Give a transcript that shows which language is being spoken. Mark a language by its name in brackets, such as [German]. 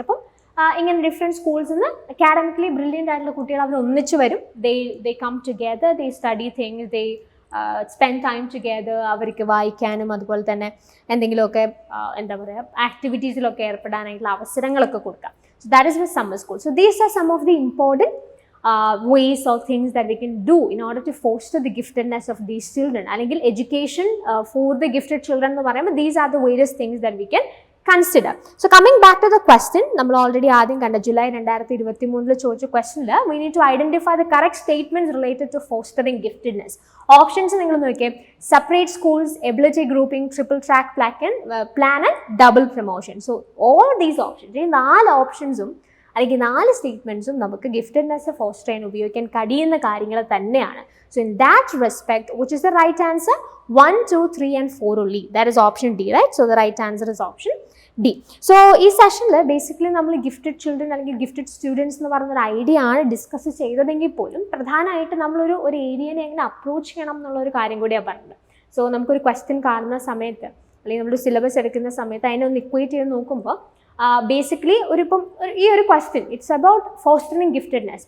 [Malayalam] അപ്പം ഇങ്ങനെ ഡിഫറെൻറ്റ് സ്കൂൾസിൽ നിന്ന് അക്കാഡമിക്കലി ബ്രില്യൻ്റ് ആയിട്ടുള്ള കുട്ടികൾ അവർ ഒന്നിച്ച് വരും. [English] They come together, they study things, they spend time together. [Malayalam] അവർക്ക് വായിക്കാനും അതുപോലെ തന്നെ എന്തെങ്കിലുമൊക്കെ എന്താ പറയുക ആക്ടിവിറ്റീസിലൊക്കെ ഏർപ്പെടാനായിട്ടുള്ള അവസരങ്ങളൊക്കെ കൊടുക്കാം. [English] So that is with summer school. So these are some of the important ways or things that we can do in order to foster the giftedness of these children. [Malayalam] അല്ലെങ്കിൽ [English] education for the gifted children [Malayalam] എന്ന് പറയുമ്പോൾ [English] these are the various things that we can consider. So coming back to the question, [Malayalam] നമ്മൾ already ആദ്യം കണ്ട July 2023 ചോദിച്ച ക്വസ്റ്റനിൽ [English] we need to identify the correct statements related to fostering giftedness. [Malayalam] Options നിങ്ങൾ നോക്കിയേ, separate schools, ability grouping, triple track plan and double promotion. [English] so all these options, [Malayalam] ഈ 4 ഓപ്ഷൻസും അല്ലെങ്കിൽ 4 സ്റ്റേറ്റ്മെന്റ്സും നമുക്ക് ഗിഫ്റ്റഡ്നെസ് foster ചെയ്യാൻ ഉപയോഗിക്കാൻ കഴിയുന്ന കാര്യങ്ങൾ തന്നെയാണ്. [English] So in that respect, which is the right answer? 1, 2, 3 and 4 only. That is option D, right? So the right answer is option D. [Malayalam] So ഈ സെഷനിൽ ബേസിക്കലി നമ്മൾ ഗിഫ്റ്റഡ് ചിൽഡ്രൻ അല്ലെങ്കിൽ ഗിഫ്റ്റഡ് സ്റ്റുഡൻസ് എന്ന് പറയുന്നൊരു ഐഡിയ ആണ് ഡിസ്കസ് ചെയ്തതെങ്കിൽ പോലും പ്രധാനമായിട്ട് നമ്മളൊരു ഏരിയനെ എങ്ങനെ അപ്രോച്ച് ചെയ്യണം എന്നുള്ളൊരു കാര്യം കൂടിയാണ് പറഞ്ഞത്. സോ നമുക്കൊരു ക്വസ്റ്റ്യൻ കാണുന്ന സമയത്ത് അല്ലെങ്കിൽ നമ്മളൊരു സിലബസ് എടുക്കുന്ന സമയത്ത് അതിനെ ഒന്ന് ഇക്വേറ്റ് ചെയ്ത് നോക്കുമ്പോൾ ബേസിക്കലി ഈ ഒരു ക്വസ്റ്റ്യൻ [English] It's about fostering giftedness.